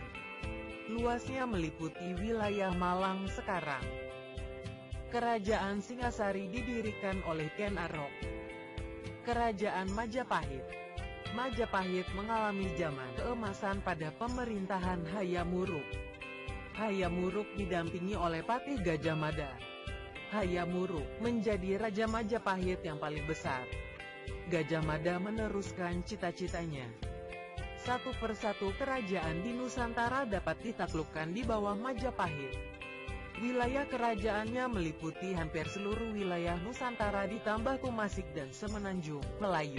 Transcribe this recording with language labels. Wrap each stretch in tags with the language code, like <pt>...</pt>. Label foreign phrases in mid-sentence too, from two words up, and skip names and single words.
<id>Luasnya meliputi wilayah Malang sekarang. Kerajaan Singasari didirikan oleh Ken Arok. Kerajaan Majapahit. Majapahit mengalami zaman keemasan pada pemerintahan Hayam Wuruk. Hayam Wuruk didampingi oleh Patih Gajah Mada. Hayam Wuruk menjadi Raja Majapahit yang paling besar. Gajah Mada meneruskan cita-citanya. Satu persatu kerajaan di Nusantara dapat ditaklukkan di bawah Majapahit. Wilayah kerajaannya meliputi hampir seluruh wilayah Nusantara ditambah Kumasik dan Semenanjung, Melayu.</id>